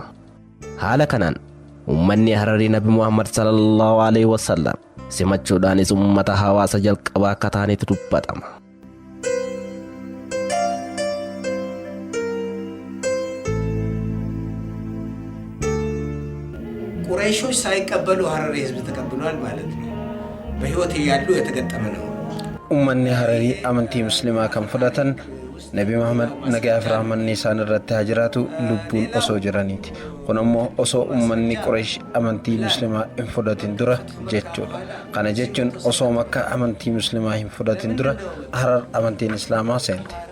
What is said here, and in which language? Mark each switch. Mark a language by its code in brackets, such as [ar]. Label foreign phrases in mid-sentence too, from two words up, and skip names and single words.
[om] Haala kanaan ummanni Hararii Nabi Muhammad [ar] صلى الله عليه وسلم [om] simachuudhaanis ummata hawaasa jalqabaa akka ta'anitu dubbatama. [am] ቁረይሾች ሳይቀበሉ ሀረሪ ህዝብ ተቀብሏል ማለት ነው። በህይወት እያሉ የተገጠመ ነው። [om] ummanni Hararii amantii musliimaa kan fudhatan Nabi Muhammad nagaa fi rahmanni isaan irratti haa jiraatu lubbuun osoo jiraniiti. Kun ammoo osoo ummanni Quraysh amantii musliimaa hin fudhatin dura jechuudha. Kana jechuun osoo Makka amantii musliimaa hin fudhatin dura Harar amantiin islaamaa seente.